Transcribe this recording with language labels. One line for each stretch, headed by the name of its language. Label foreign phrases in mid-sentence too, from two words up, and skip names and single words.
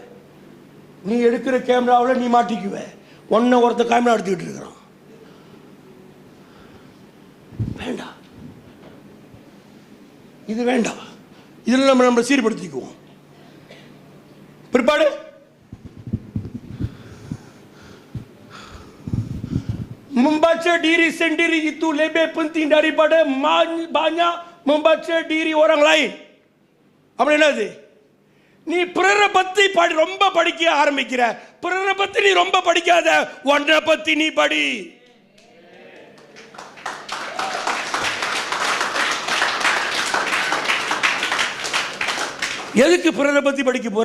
Tamil: நீ எடுக்கிற கேமராவில் நீ மாட்டிக்குவ. ஒன்ன ஒருத்தர் கேமரா எடுத்துக்கிட்டு இருக்கிறான். வேண்டாம், இது வேண்டாம். இதில் நம்ம சீர்படுத்திக்குவோம்.
Malay: பிற்பாடு membaca diri sendiri itu lebih penting daripada banyak membaca diri orang lain.
Tamil: அப்படி என்னது? நீ பிறரை பத்தி ரொம்ப படிக்க ஆரம்பிக்கிற. பிறரை பத்தி நீ ரொம்ப படிக்காத, ஒன்றை பத்தி நீ படி. எதுக்கு பிறரை பத்தி படிக்க போற?